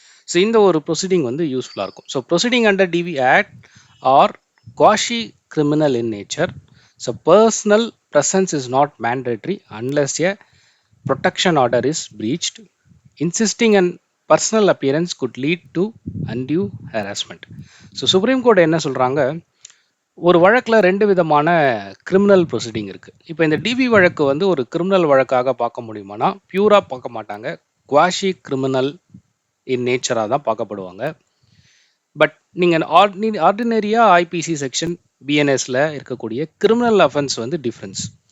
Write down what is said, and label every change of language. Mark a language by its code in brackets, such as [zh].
[en] so [ta] இந்த ஒரு proceeding வந்து யூஸ்ஃபுல்லாக இருக்கும். [en] So proceeding under DV act are quasi criminal in nature. So personal presence is not mandatory unless a protection order is breached. Insisting on personal appearance could lead to undue harassment. [ta] So supreme court என்ன சொல்கிறாங்க, ஒரு வழக்கில் 2 விதமான criminal proceeding இருக்குது. இப்போ இந்த TV வழக்கு வந்து ஒரு கிரிமினல் வழக்காக பார்க்க முடியுமானா பியூராக பார்க்க மாட்டாங்க. [en] quasi criminal in நேச்சராக [ta] தான் பார்க்கப்படுவாங்க. பட் நீங்கள் ஆர்டினரியாக ஐபிசி செக்ஷன் பிஎன்எஸ்ல இருக்கக்கூடிய கிரிமினல் அஃபென்ஸ் வந்து டிஃப்ரென்ஸ்.